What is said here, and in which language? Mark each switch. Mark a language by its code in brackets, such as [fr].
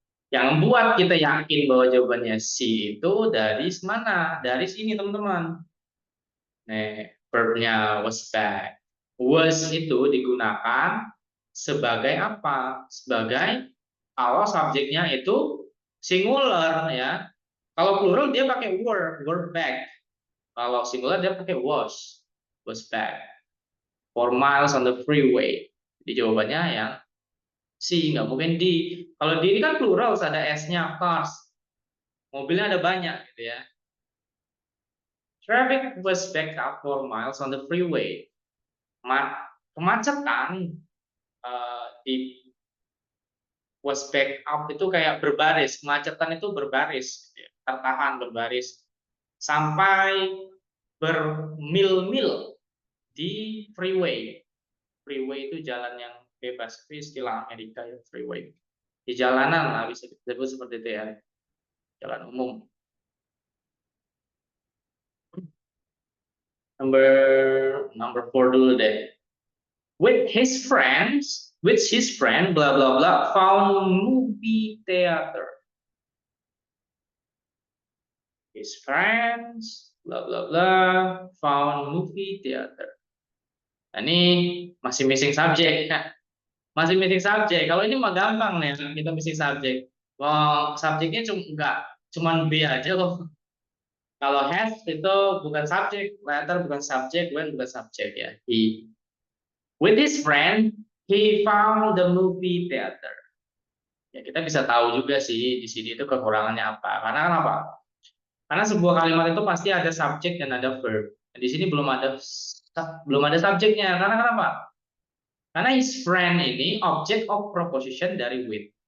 [id] Yang buat kita yakin bahwa jawabannya C itu dari mana? Dari sini teman-teman. Nih, verbnya [en] was back. [id] Was itu digunakan sebagai apa? Sebagai kalau subjeknya itu singular ya. Kalau plural dia pakai [en] were back. [id] Kalau singular dia pakai [en] was back. 4 miles on the freeway. [id] Jadi jawabannya yang C, nggak mungkin D. Kalau D ini kan plural, ada S-nya, cars. Mobilnya ada banyak gitu ya. [en] Traffic was backed up 4 miles on the freeway. [id] Kemacetan di [en] was back up [id] itu kayak berbaris, kemacetan itu berbaris, gitu ya. Tertahan berbaris sampai bermil-mil di freeway. Freeway itu jalan yang bebas, itu istilah Amerika ya, freeway. Di jalanan lah bisa disebut seperti itu ya, jalan umum. [en] Number 4 [id] dulu deh. [en] With his friends, blah blah blah, found movie theater. His friends, blah blah blah, found movie theater. [id] Nah, ini masih [en] missing subject [id] ya. [en] Masih missing subject. [id] Kalau ini mah gampang nih, kita [en] missing subject. [id] Wah, subjeknya cuman B aja loh. Kalau has itu bukan subjek, letter bukan subjek, when bukan subjek ya. [en] With his friend, he found the movie theater. [id] Ya, kita bisa tahu juga sih di sini itu kekurangannya apa. Karena kenapa? Karena sebuah kalimat itu pasti ada subjek dan ada verb. Di sini belum ada subjeknya. Karena kenapa? Karena his friend ini [en] object of proposition [id] dari with.